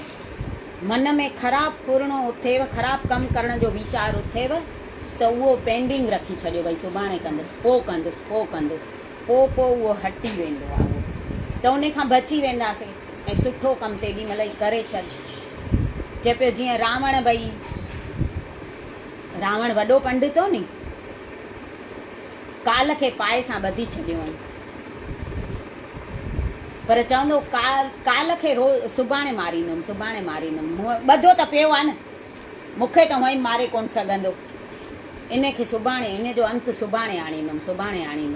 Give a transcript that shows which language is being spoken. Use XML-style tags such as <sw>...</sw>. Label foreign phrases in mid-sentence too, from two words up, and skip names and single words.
<sd>मन में ख़राबु फुरणो थिएव, ख़राबु कमु करण जो वीचार थिएव त उहो पेंडिंग रखी छॾियो, भई सुभाणे कंदुसि, पोइ कंदुसि, पोइ कंदुसि, पोइ उहो हटी वेंदो आहे। उहो त उन खां बची वेंदासीं ऐं सुठो कमु तेॾी महिल ई करे छॾ। चए पियो जीअं रावण, भई रावण वॾो पंडित हो नी, काल खे पाए सां ॿधी छॾियो। पर चवंदो काल खे सुभाणे मारींदुमि ॿधो त पियो आहे न, मूंखे त हूअं ई मारे कोन सघंदो, इन खे सुभाणे, इन जो अंत सुभाणे आणींदुमि।</sd>